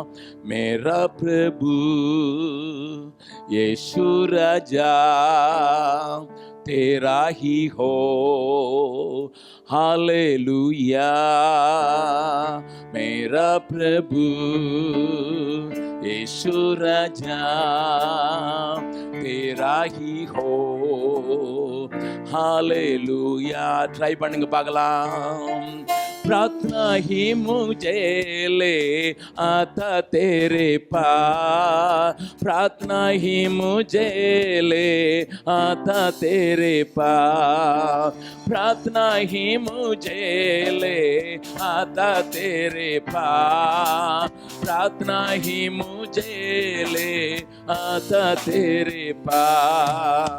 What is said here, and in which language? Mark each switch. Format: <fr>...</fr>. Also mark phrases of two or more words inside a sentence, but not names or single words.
<hi>मेरा प्रभु यीशु राजा तेरा ही हो, हालेलुया। मेरा प्रभु यीशु राजा तेरा ही हो, हालेलुया।</hi> <ta>ட்ரை பண்ணுங்க பார்க்கலாம்.</ta> <hi>प्रार्थना ही मुझे ले आता तेरे पास, प्रार्थना ही मुझे ले आता तेरे पास, प्रार्थना ही मुझे ले आता तेरे पास, प्रार्थना ही मुझे ले आता तेरे पास।</hi>